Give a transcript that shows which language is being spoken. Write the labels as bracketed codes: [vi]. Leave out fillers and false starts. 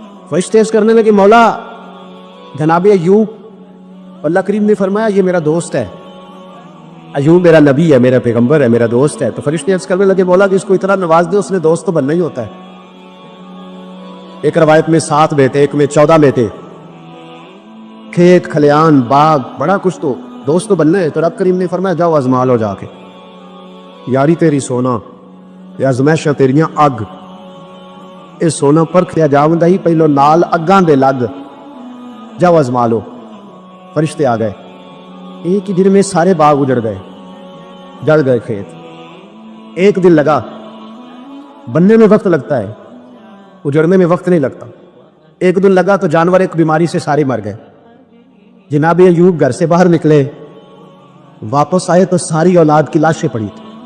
[ur] فرشتے عرض کرنے لگے مولا جناب ایوب, اللہ کریم نے فرمایا یہ میرا دوست ہے, ایوب میرا نبی ہے, میرا پیغمبر ہے, میرا دوست ہے. تو فرشتے عرض کرنے لگے مولا جس کو اتنا نواز دے اس نے دوست تو بننا ہی ہوتا ہے. ایک روایت میں 7 بیٹے, ایک میں 14 بیٹے, کھیت کھلیان باغ بڑا کچھ, تو دوست تو بننا ہے. تو رب کریم نے فرمایا جاؤ ازما لو جا کے, [pa] یاری تیری سونا یا ازمائشاں تیریاں اگ, اے سونا پرکھیا جاوندا ہی پہلو نال اگاں دے لگ, [ur] جاؤ ازما لو. فرشتے آ گئے, ایک ہی دن میں سارے باغ اجڑ گئے, جڑ گئے کھیت. ایک دن لگا, بننے میں وقت لگتا ہے, اجڑنے میں وقت نہیں لگتا. ایک دن لگا تو جانور ایک بیماری سے سارے مر گئے. جناب ایوب گھر سے باہر نکلے, واپس آئے تو ساری اولاد کی لاشیں پڑی تھی.